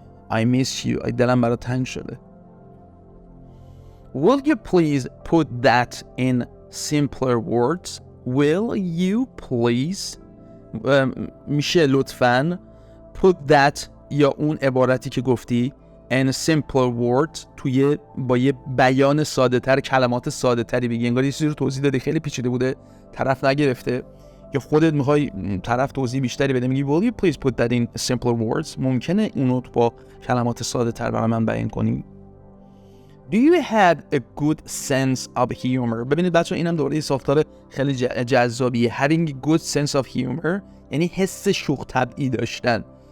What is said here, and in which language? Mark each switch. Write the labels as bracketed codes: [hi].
[en] I miss you. [fa] دلم برات تنگ شده. [en] Will you please put that in simpler words? Will you please [fa] میشه لطفاً [en] put that [fa] یا اون عبارتی که گفتی [en] in simpler words [fa] توی با یه بیان ساده تر، کلمات ساده تری بگی. انگار یه چیزی رو توضیح دادی خیلی پیچیده بوده طرف نگرفته یا خودت میخوای طرف توضیح بیشتری بده میگی [en] will you please put that in simpler words. [fa] ممکنه اونو با کلمات ساده تر برای من بیان کنی. [en] Do you have a good sense of humor? [fa] ببینید بچه اینم دوره ساختار خیلی جذابیه. [en] Having a good sense of humor [fa] یعنی حس شوخ طبعی داشتن.